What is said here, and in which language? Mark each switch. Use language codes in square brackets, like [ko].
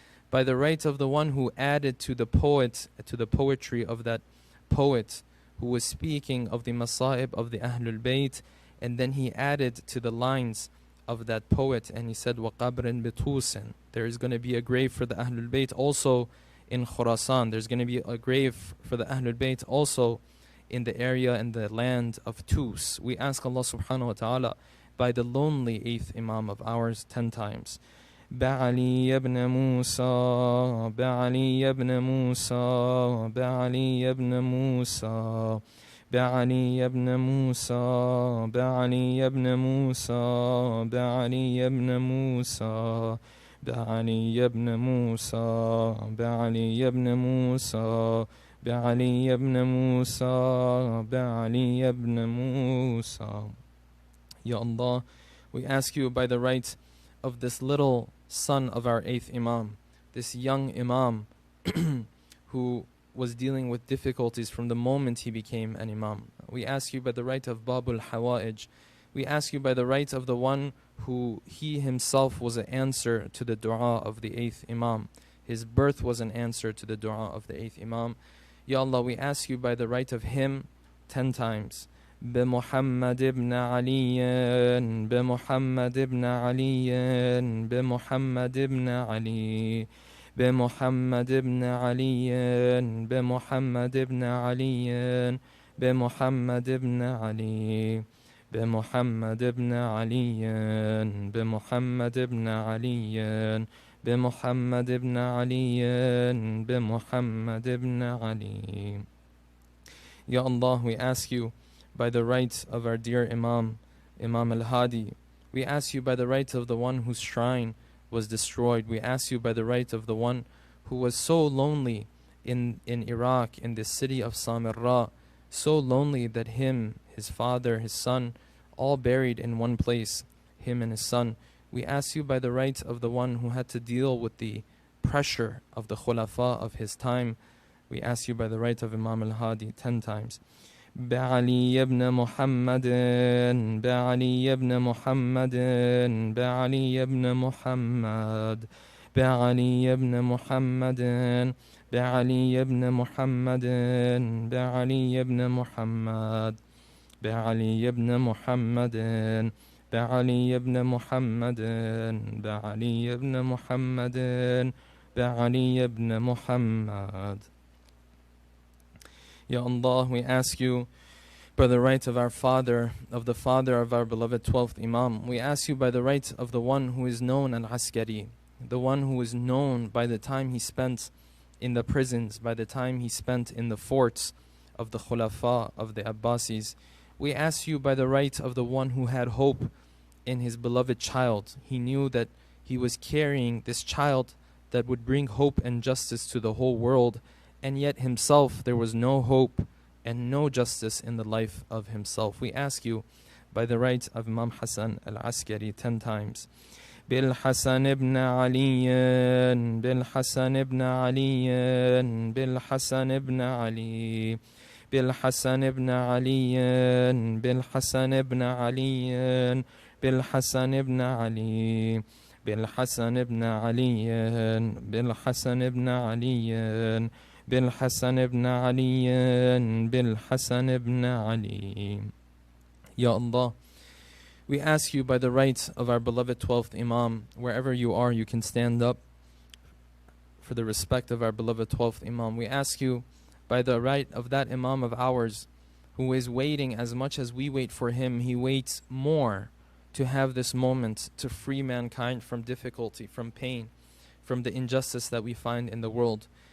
[en] By the right of the one who added to the poetry of that poet who was speaking of the Masa'ib of the Ahlul Bayt, and then he added to the lines of that poet and he said, [ar] وَقَبْرٍ بِتُوسٍ. [en] There is going to be a grave for the Ahlul Bayt also in Khurasan. There's going to be a grave for the Ahlul Bayt also in the area and the land of Tus. We ask Allah subhanahu wa ta'ala by the lonely 8th Imam of ours 10 times. [ar] بعلي ابن موسى بعلي ابن موسى بعلي ابن موسى بعلي ابن موسى بعلي ابن موسى بعلي ابن موسى بعلي ابن موسى بعلي ابن موسى بعلي ابن موسى بعلي ابن موسى. [en] Ya Allah, we ask you by the right of this little son of our 8th Imam, this young Imam who was dealing with difficulties from the moment he became an Imam. We ask you by the right of Babul Hawa'ij. We ask you by the right of the one who he himself was an answer to the dua of the 8th Imam. His birth was an answer to the dua of the 8th Imam. Ya Allah, we ask you by the right of him 10 times. [ar] بمحمد ابن علي بمحمد ابن علي بمحمد ابن علي بمحمد ابن علي بمحمد ابن علي بمحمد ابن علي بمحمد ابن علي بمحمد ابن علي بمحمد ابن علي بمحمد ابن علي. [en] Ya Allah, we ask you by the right of our dear Imam, Imam al-Hadi. We ask you by the right of the one whose shrine was destroyed. We ask you by the right of the one who was so lonely in Iraq, in the city of Samarra, so lonely that him, his father, his son, all buried in one place, him and his son. We ask you by the right of the one who had to deal with the pressure of the khulafa of his time. We ask you by the right of Imam al-Hadi 10 times. [ar] بعلي ابن محمد بعلي ابن محمد بعلي ابن محمد بعلي ابن محمد بعلي ابن محمد بعلي ابن محمد بعلي ابن محمد بعلي ابن محمد بعلي ابن محمد بعلي ابن محمد. [en] Ya Allah, we ask you by the right of our father, of the father of our beloved 12th Imam, we ask you by the right of the one who is known al-Askari, the one who is known by the time he spent in the prisons, by the time he spent in the forts of the Khulafa, of the Abbasis. We ask you by the right of the one who had hope in his beloved child. He knew that he was carrying this child that would bring hope and justice to the whole world, and yet himself there was no hope and no justice in the life of himself. We ask you by the right of Imam Hassan al-Askari 10 times. [ar] بالحسن ابن علي بالحسن ابن علي بالحسن ابن علي بالحسن ابن علي بالحسن ابن علي بالحسن ابن علي بالحسن ابن علي بالحسن ابن علي بالحسن ابن علي بالحسن ابن علي. [en] Ya Allah, we ask you by the right of our beloved 12th Imam, wherever you are, you can stand up for the respect of our beloved 12th Imam. We ask you by the right of that Imam of ours who is waiting as much as we wait for him, he waits more to have this moment to free mankind from difficulty, from pain, from the injustice that we find in the world.